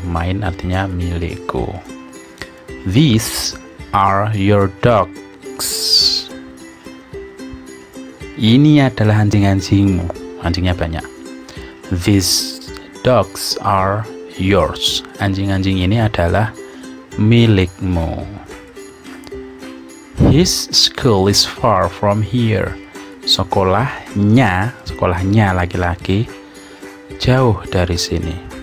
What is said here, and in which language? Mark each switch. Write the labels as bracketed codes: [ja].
[en] Mine [id] artinya milikku. [en] These are your dogs. [id] Ini adalah anjing-anjingmu. Anjingnya banyak. [en] These dogs are yours. [id] Anjing-anjing ini adalah milikmu. [en] His school is far from here. [id] Sekolahnya laki-laki jauh dari sini.